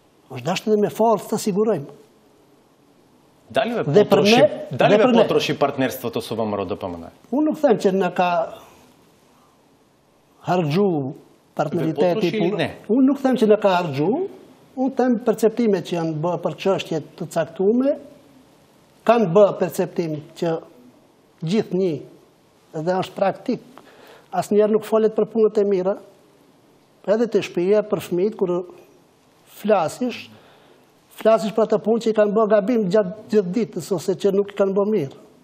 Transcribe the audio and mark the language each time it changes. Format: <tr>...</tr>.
<sq>është dasht edhe me forcë të sigurojmë.</sq> <mk>Дали ве потроши партнерството со ВМРО-ДПМН?</mk> <sq>Unë nuk them që na ka harxhu partneriteti. Unë nuk them që na ka harxhu, unë them perceptimet që janë bërë për çështje të caktuara, kanë bërë perceptim që gjithnjë, edhe është praktik, asnjëherë nuk folet për punët e mira, edhe të shtëpia për fëmijët kur flasësh për atë punë që i kanë bërë gabim gjatë ditës, ose që nuk i kanë bërë mirë.</sq>